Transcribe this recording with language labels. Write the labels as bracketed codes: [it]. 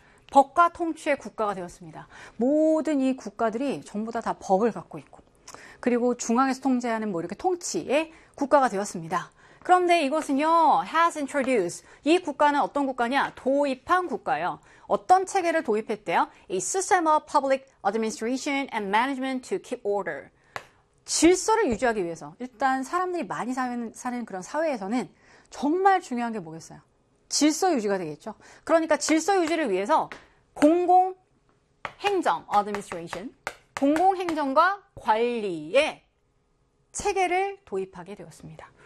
[ko] 법과 통치의 국가가 되었습니다. 모든 이 국가들이 전부 다 법을 갖고 있고, 그리고 중앙에서 통제하는 뭐 이렇게 통치의 국가가 되었습니다. 그런데 이것은요, [en] has introduced. [ko] 이 국가는 어떤 국가냐? 도입한 국가예요. 어떤 체계를 도입했대요? [en] A system of public administration and management to keep order. [ko] 질서를 유지하기 위해서. 일단 사람들이 많이 사는 그런 사회에서는 정말 중요한 게 뭐겠어요? 질서 유지가 되겠죠. 그러니까 질서 유지를 위해서 공공 행정 (administration), 공공 행정과 관리의 체계를 도입하게 되었습니다.